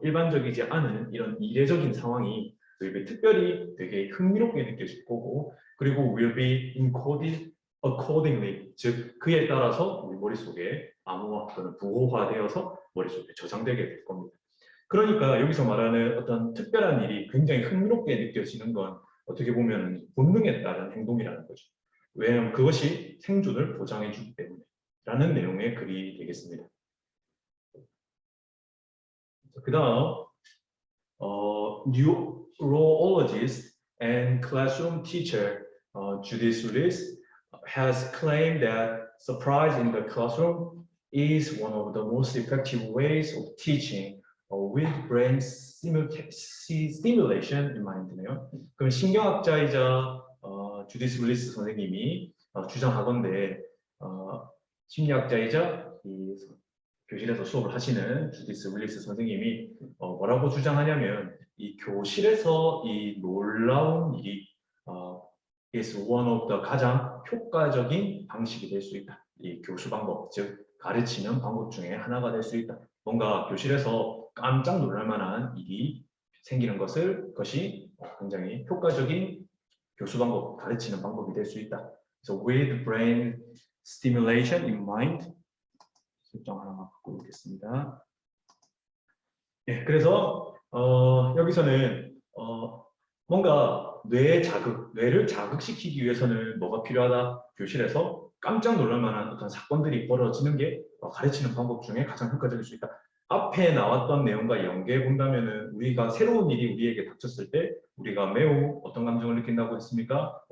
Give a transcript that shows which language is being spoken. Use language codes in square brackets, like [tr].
[ko] 일반적이지 않은 이런 이례적인 상황이 우리에게 특별히 되게 흥미롭게 느껴질 거고, 그리고 [en] will be encoded accordingly, [ko] 즉 그에 따라서 우리 머릿속에 암호화 또는 부호화되어서 머릿속에 저장되게 될 겁니다. 그러니까 여기서 말하는 어떤 특별한 일이 굉장히 흥미롭게 느껴지는 건 어떻게 보면 본능에 따른 행동이라는 거죠. 왜냐하면 그것이 생존을 보장해 주기 때문에 라는 내용의 글이 되겠습니다. [en] 그 다음 neurologist and classroom teacher Judith Willis has claimed that surprise in the classroom is one of the most effective ways of teaching with brain stimulation in mind네요. [ko] 그럼 신경학자이자 주디스 윌리스 선생님이 주장하건대 심리학자이자 이 교실에서 수업을 하시는 주디스 윌리스 선생님이 뭐라고 주장하냐면 이 교실에서 이 놀라운 일이 [en] is one of the [ko] 가장 효과적인 방식이 될 수 있다. 이 교수 방법, 즉 가르치는 방법 중에 하나가 될 수 있다. 뭔가 교실에서 깜짝 놀랄 만한 일이 생기는 것이 굉장히 효과적인 교수 방법, 가르치는 방법이 될 수 있다. 그래서 [en] with brain stimulation in mind [ko] 설정 하나만 바꿔보겠습니다. 네, 그래서 여기서는 뭔가 뇌를 자극시키기 위해서는 뭐가 필요하다? 교실에서 깜짝 놀랄 만한 어떤 사건들이 벌어지는 게 가르치는 방법 중에 가장 효과적일 수 있다. 앞에 나왔던 내용과 연계해 본다면은 우리가 새로운 일이 우리에게 닥쳤을 때 우리가 매우 어떤 감정을 느낀다고 했습니까?